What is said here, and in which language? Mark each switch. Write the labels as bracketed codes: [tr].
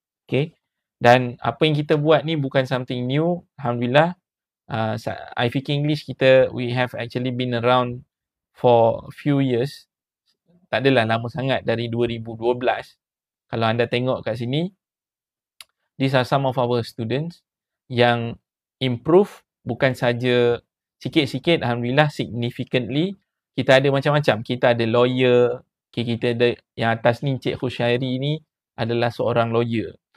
[ms] Okay, dan apa yang kita buat ni bukan [en] something new. Alhamdulillah, [ms] I fikir English kita, [en] we have actually been around for few years. [ms] Tak adalah lama sangat, dari 2012. Kalau anda tengok kat sini, [en] these are some of our students [ms] yang improve bukan saja sikit-sikit, alhamdulillah [en] significantly. [ms] Kita ada macam-macam. Kita ada lawyer, kita ada yang atas ni Cik Khusyairi ni adalah seorang lawyer.